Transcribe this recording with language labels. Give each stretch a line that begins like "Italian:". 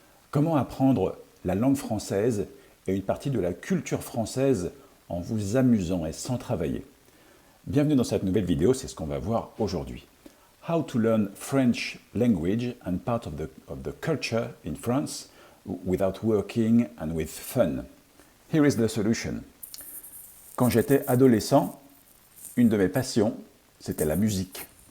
French: Comment apprendre la langue française et une partie de la culture française en vous amusant et sans travailler? Bienvenue dans cette nouvelle vidéo, c'est ce qu'on va voir aujourd'hui.
English: How to learn French language and part of the culture in France without working and with fun. Here is the solution.
French: Quand j'étais adolescent, une de mes passions, c'était la musique.